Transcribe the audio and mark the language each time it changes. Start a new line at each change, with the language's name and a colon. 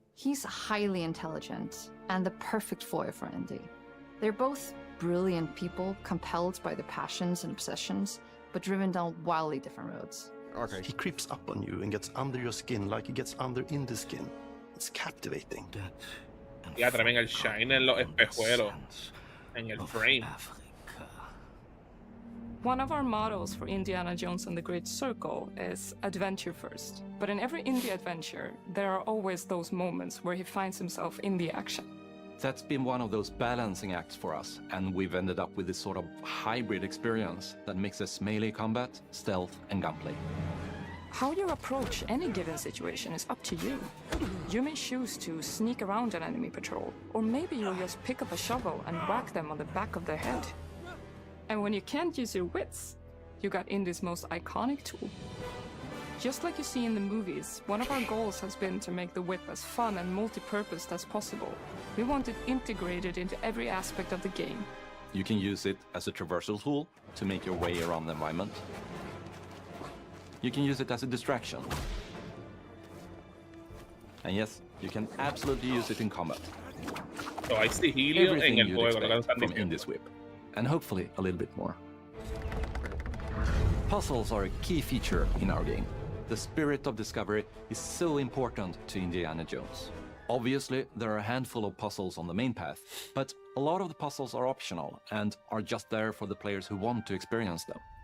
English: He's highly intelligent and the perfect foil for Indy. They're both brilliant people, compelled by their passions and obsessions, but driven down wildly different roads. Okay. He creeps up on you and gets under your skin like he gets under Indy's skin. It's captivating.
Spanish: Ya también el
English: shine
Spanish: en los espejuelos, en el frame.
English: One of our mottos for Indiana Jones and the Great Circle is adventure first. But in every indie adventure, there are always those moments where he finds himself in the action. That's been one of those balancing acts for us, and we've ended up with this sort of hybrid experience that mixes melee combat, stealth, and gunplay. How you approach any given situation is up to you. You may choose to sneak around an enemy patrol, or maybe you'll just pick up a shovel and whack them on the back of their head. And when you can't use your wits, you got Indy's most iconic tool. Just like you see in the movies, one of our goals has been to make the whip as fun and multi-purposed as possible. We want it integrated into every aspect of the game. You can use it as a traversal tool to make your way around the environment. You can use it as a distraction. And yes, you can absolutely use it in combat. So
Spanish: hay sigilio en el juego, lo que están
English: from
Spanish: diciendo.
English: Indie's Whip, and hopefully a little bit more. Puzzles are a key feature in our game. The spirit of discovery is so important to Indiana Jones. Obviously, there are a handful of puzzles on the main path, but a lot of the puzzles are optional and are just there for the players who want to experience them.